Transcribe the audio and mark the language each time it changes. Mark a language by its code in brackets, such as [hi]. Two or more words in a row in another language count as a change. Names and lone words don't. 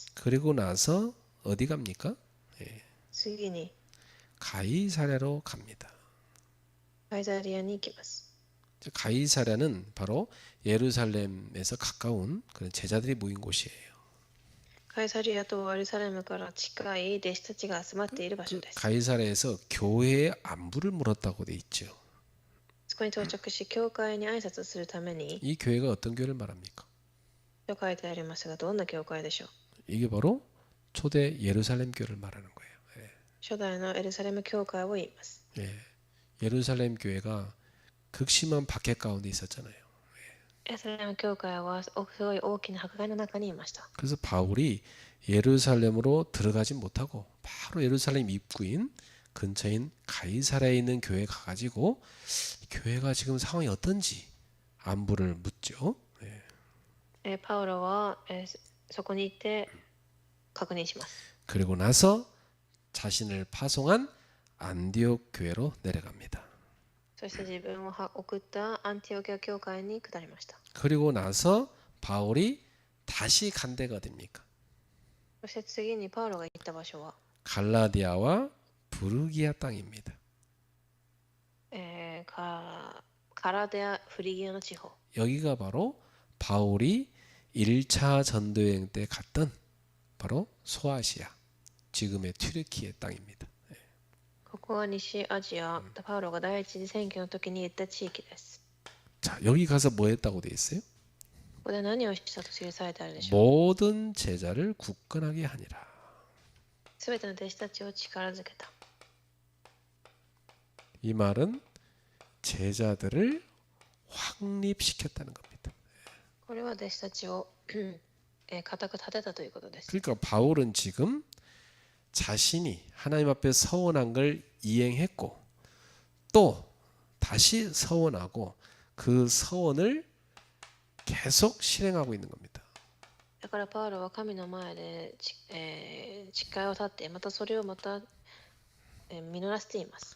[ko] 그리고 나서 어디 갑니까? [ja] 次に [ko] 가이사랴로 갑니다. [ja] カイザリアに行きます。 [ko] 가이사랴는 바로 예루살렘에서 가까운 그런 제자들이 모인 곳이에요. [ja] カイザリアとエルサレムから近い弟子たちが集まっている場所です。 [ko] 가이사랴에서 교회의 안부를 물었다고 돼 있죠. [ja] そこに到着し、教会に挨拶するために、 [ko] 이 교회가 어떤 교회를 말합니까? [ja] と書いてありますが、どんな教会でしょう。 [ko] 이게 바로 초대 예루살렘 교회를 말하는 거예요. [ja] 初代のエルサレム教会を言います。 [ko] 예루살렘 교회가 극심한 박해 가운데 있었잖아요. [ja] エルサレム教会はすごい大きな迫害の中にいました。 [ko] 그래서 바울이 예루살렘으로 들어가지 못하고 바로 예루살렘 입구인 근처인 가이사랴에 있는 교회에 가가지고 교회가 지금 상황이 어떤지 안부를 묻죠. [ja] パウロはそこに行って確認します。 [ko] 그리고 나서 자신을 파송한 안디옥 교회로 내려갑니다. [ja] そして自分を送ったアンティオキア教会に下りました。 [ko] 그리고 나서 바울이 다시 간 데가 어딥니까? [ja] そして次にパウロが行った場所は、 [ko] 갈라디아와 부르기아 땅입니다. [ja] カラデア・フリギアの地方。 [ko] 여기가 바로 바울이 1차 전도여행 때 갔던 바로 소아시아, 지금의 튀르키예 땅입니다. [ja] ここは西アジア、パウロが第一次選挙の時に行った地域です。 [ko] 자, 여기 가서 뭐 했다고 돼 있어요? [ja] ここで何をしたと記されてあるでしょう。 [ko] 모든 제자를 굳건하게 하니라. [ja] すべての弟子たちを力づけた。 [ko] 이 말은 제자들을 확립시켰다는 겁니다. [ja] これは弟子たちを固く立てたということです。 [ko] 그러니까 바울은 지금 자신이 하나님 앞에 서원한 걸 이행했고 또 다시 서원하고 그 서원을 계속 실행하고 있는 겁니다. [ja] だからパウロは神の前で誓いを立って、またそれをまた実らせています。